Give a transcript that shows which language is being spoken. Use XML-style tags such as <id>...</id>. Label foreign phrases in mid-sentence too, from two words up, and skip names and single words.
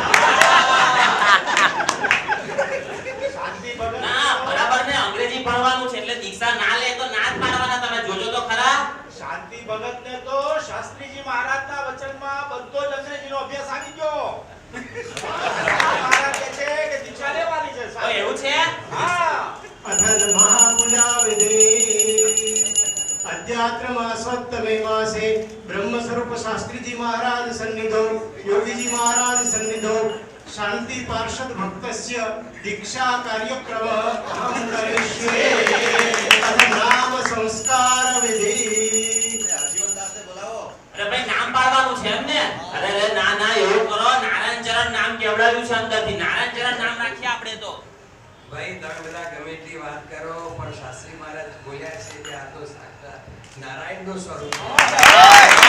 <gu>ના બરાબર ને અંગ્રેજી ભણવાનું છે એટલે દીક્ષા ના લે તો ના જ પાડવાના. તમે જોજો તો ખરા. શાંતિ ભગતને તો શાસ્ત્રીજી મહારાજના વચનમાં બધો જ અંગ્રેજીનો અભ્યાસ આવી ગયો. મહારાજ કહે છે કે દીક્ષા લેવાની છે. તો એવું છે? હા.</gu> <sa>अथर्व महापूजा विधि अध्यात्म मासोत्तमे मासे ब्रह्म स्वरूप शास्त्री जी महाराज सन्निधो योगी जी महाराज सन्निधो शांति पार्षद भक्तस्य दीक्षा कार्यक्रम अहम करिष्ये तद नाम संस्कार विधि.</sa> <gu>જીવનદાસને બોલાવો. અરે ભાઈ નામ પાડવાનું છે એમ ને? અરે ના એવું કરો. નારાયણ ચરણ નામ કેવડાવ્યું છે અંદરથી. નારાયણ ચરણ નામ રાખીએ આપણે તો. ભાઈ તમે બધા ગમે એટલી વાત કરો પણ શાસ્ત્રી મહારાજ બોલ્યા છે કે આ તો સાક્ષાત નારાયણનું સ્વરૂપ છે.</gu>